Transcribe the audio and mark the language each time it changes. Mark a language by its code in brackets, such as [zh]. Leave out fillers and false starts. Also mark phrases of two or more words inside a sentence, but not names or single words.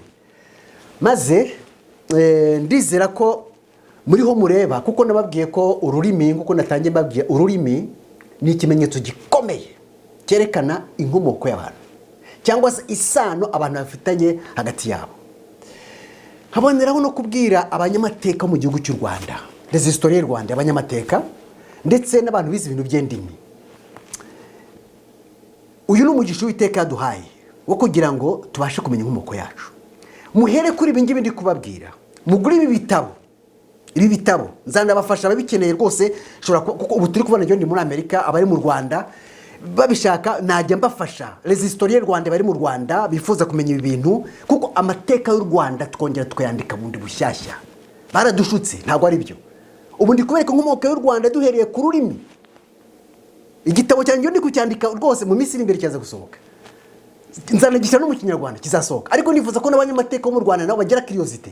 [rw] Maze ndizera ko muriho mureba kuko nababwiye ko ururimi kuko natangiye mbabwiye ururimi ni ikimenyetso gikomeye cyerekana inkomoko y'abantu cyangwa se isano abantu bafitanye hagati yabo. Haboneraho no kubwira abanyamateka mu gihugu cy'u Rwanda, [fr] les historiens [rw] Rwanda, abanyamateka ndetse n'abantu bize ibintu by'endimi. Uyu ni umugisha w'Iteka yaduhaye wo kugira ngo tubashe kumenya inkomoko yacu. Muhere kuri ibi ngibi ndi kubabwira. Mugure ibi bitabo nzanabafasha ababikeneye rwose. Kuko ubu turi kubona ndi muri Amerika, abari mu Rwanda babishaka najya mbafasha. [fr] Les historiens [rw] Rwanda bari mu Rwanda bifuza kumenya ibi bintu kuko amateka y'u Rwanda twongera tukayandika bundi bushyashya. Baradushutse ntabwo ari byo. Ubu ndi kubereka inkomoko y'u Rwanda duhereye ku rurimi. Igitabo cyanjye ndi kucyandika rwose mu minsi iri imbere cyaza gusohoka. Nzanagisha no mu Kinyarwanda kizasohoka. Ariko nifuza ko n'abanyamateka bo mu Rwanda nabo bagira curiosity.